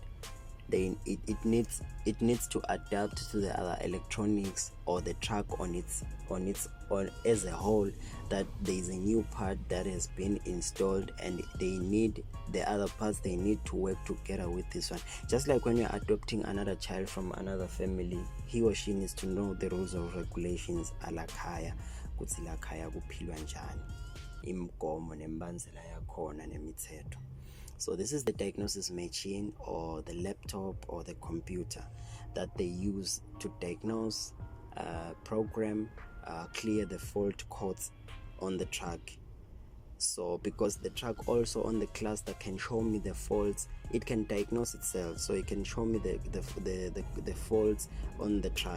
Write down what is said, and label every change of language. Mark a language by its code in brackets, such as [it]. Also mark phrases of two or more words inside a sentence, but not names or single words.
[en] It needs to adapt to the other electronics or the truck on as a whole, that there is a new part that has been installed and they need the other parts, they need to work together with this one. Just like when you're adopting another child from another family, he or she needs to know the rules or regulations [ss] alakhaya, kuthi lakhaya kuphilwa njani, imigomo nembandzela yakhona nemithetho. [en] So this is the diagnosis machine or the laptop or the computer that they use to diagnose, program, clear the fault codes on the truck. So because the truck also on the cluster can show me the faults, it can diagnose itself, so it can show me the faults on the truck.